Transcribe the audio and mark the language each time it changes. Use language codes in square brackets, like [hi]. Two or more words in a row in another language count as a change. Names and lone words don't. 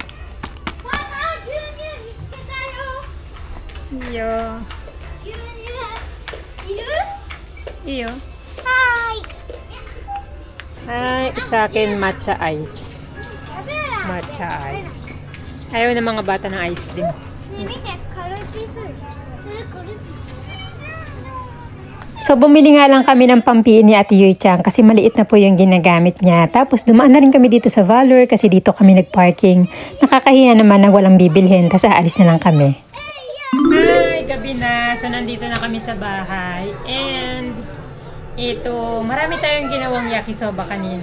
[tl] Iyo. Iyo. Hi, sa akin [en] matcha ice. Matcha ice. [tl] Ayaw ng mga bata ng ice cream. [ja] 見て軽いピース。軽いピース。 [tl] So, bumili nga lang kami ng pampiin ni Ate Yuy-chan kasi maliit na po yung ginagamit niya. Tapos, dumaan na rin kami dito sa Valor kasi dito kami nag-parking. Nakakahiya naman na walang bibilhin, tapos aalis na lang kami. Hi! Gabi na. So, nandito na kami sa bahay. And, ito, marami tayong ginawang yakisoba kanina.